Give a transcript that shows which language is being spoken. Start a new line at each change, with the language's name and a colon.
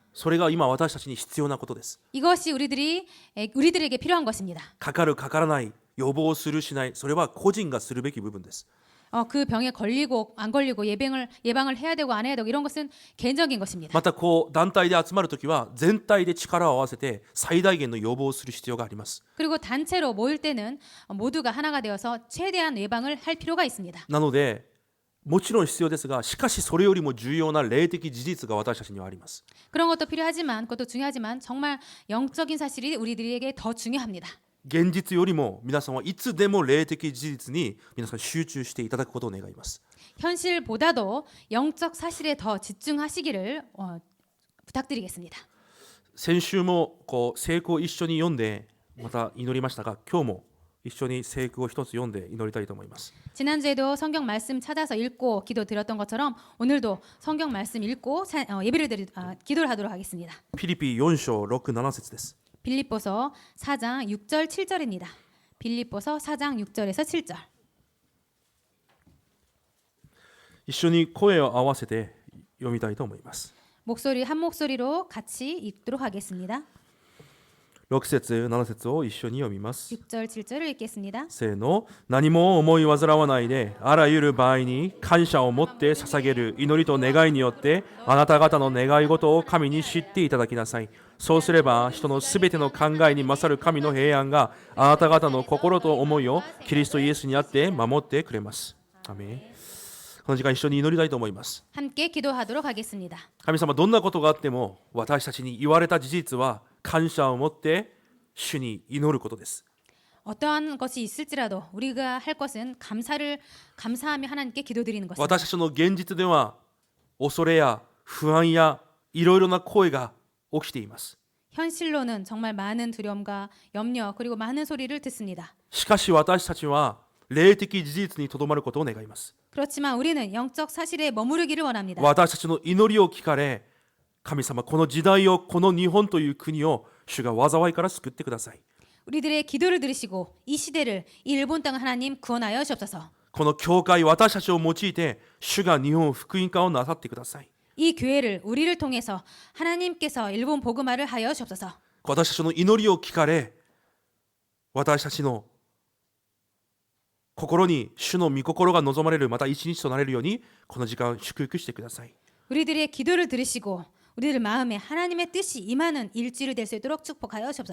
Japanese: それが今私たちに必要なことです。
Korean: 이것이 우리들에게 필요한 것입니다.
Japanese: かかるかからない、予防するしない、それは個人がするべき部分です。
Korean: 그 병에 걸리고 안 걸리고 예방을 해야 되고 안 해야 되고 이런 것은 개인적인 것입니다.
Japanese: また団体で集まるときは全体で力を合わせて最大限の予防をする必要があります。
Korean: 그리고 단체로 모일 때는 모두가 하나가 되어서 최대한 예방을 할 필요가 있습니다.
Japanese: なのでもちろん必要ですが、しかしそれよりも重要な霊的事実が私たちにはあります。
Korean: 그런 것도 필요하지만 그것도 중요하지만 정말 영적인 사실이 우리들에게 더 중요합니다.
Japanese: 現実よりも皆さんはいつでも霊的事実に皆さん集中していただくことを願います。
Korean: 현실보다도 영적 사실에 더 집중하시기를 부탁드리겠습니다.
Japanese: 先週も聖句を一緒に読んでまた祈りましたが、今日も一緒に聖句を一つ読んで祈りたいと思います。
Korean: 지난주에도 성경 말씀 찾아서 읽고 기도 드렸던 것처럼 오늘도 성경 말씀 읽고 기도를 하도록 하겠습니다.
Japanese: ピリピ4章6、7節です。
Korean: 빌립보서 4장 6절 7절입니다. 빌립보서 4장 6절에서 7절.
Japanese: 一緒に声を合わせて読みたいと思います。
Korean: 한 목소리로 같이 읽도록 하겠습니다.
Japanese: 6節7節を一緒に読みます。
Korean: 6절 7절을 읽겠습니다.
Japanese: せーの。何も思い煩わないで、あらゆる場合に感謝を持って捧げる祈りと願いによってあなた方の願い事を神に知っていただきなさい。そうすれば人のすべての考えに勝る神の平安があなた方の心と思いをキリストイエスにあって守ってくれます。アメン。この時間一緒に祈りたいと思います。
Korean: 함께 기도하도록 하겠습니다.
Japanese: 神様、どんなことがあっても私たちに言われた事実は感謝を持って主に祈ることです。
Korean: 어떠한 것이 있을지라도 우리가 할 것은 감사하며 하나님께 기도드리는 것입니다.
Japanese: 私たちの現実では恐れや不安やいろいろな声が起きています。
Korean: 현실로는 정말 많은 두려움과 염려 그리고 많은 소리를 듣습니다.
Japanese: しかし私たちは霊的事実にとどまることを願います。
Korean: 그렇지만 우리는 영적 사실에 머무르기를 원합니다.
Japanese: 私たちの祈りを聞かれ、神様、この時代を、この日本という国を主が災いから救ってください。
Korean: 우리들의 기도를 들으시고 이 시대를 이 일본 땅을 하나님 구원하여 주옵소서.
Japanese: この教会、私たちを用いて主が日本福音化をなさってください。
Korean: 이 교회를 우리를 통해서 하나님께서 일본 복음화를 하여 주옵소서.
Japanese: 私たちの祈りを聞かれ、私たちの心に主の御心が望まれる、また一日となれるようにこの時間祝福してください。
Korean: 우리들의 기도를 들으시고 우리들 마음에 하나님의 뜻이 임하는 일주일이 될 수 있도록 축복하여 주옵소서.